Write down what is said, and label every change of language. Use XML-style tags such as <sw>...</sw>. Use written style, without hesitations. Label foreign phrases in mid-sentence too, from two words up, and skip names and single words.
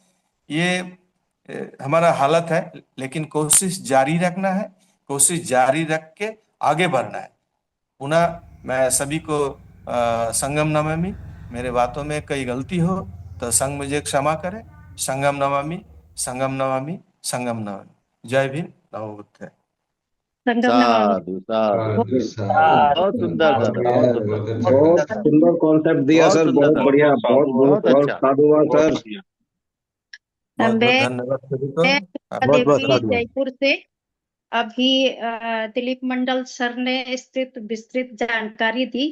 <hi>ये हमारा हालत है, लेकिन कोशिश जारी रखना है, कोशिश जारी रख के आगे बढ़ना है। पुनः मैं सभी को</hi> <pi>संगम नमामि,</pi> <hi>मेरे बातों में कई गलती हो तो संग मुझे क्षमा करे।</hi> <pi>संगम नमामि, संगम नमामि, संगम नमामि।</pi> <hi>जय भीम,</hi> <pi>नमो बुद्धाय। संगम नमामि।</pi> <hi>साधु साधु साधु बहुत बहुत साधु सुंदर सर, बहुत सुंदर, बहुत सुंदर कॉन्सेप्ट दिया बहुत सर, सुंदर बहुत सर, बढ़िया, बहुत बहुत बहुत बहुत अच्छा, साधुवाद बहुत सर। बढ़िया, बहुत बहुत मैं धन्यवाद सभी को, मैं बहुत बहुत देवी साधुवाद। जयपुर से। अभी दिलीप मंडल सर ने स्थित विस्तृत जानकारी दी।</hi>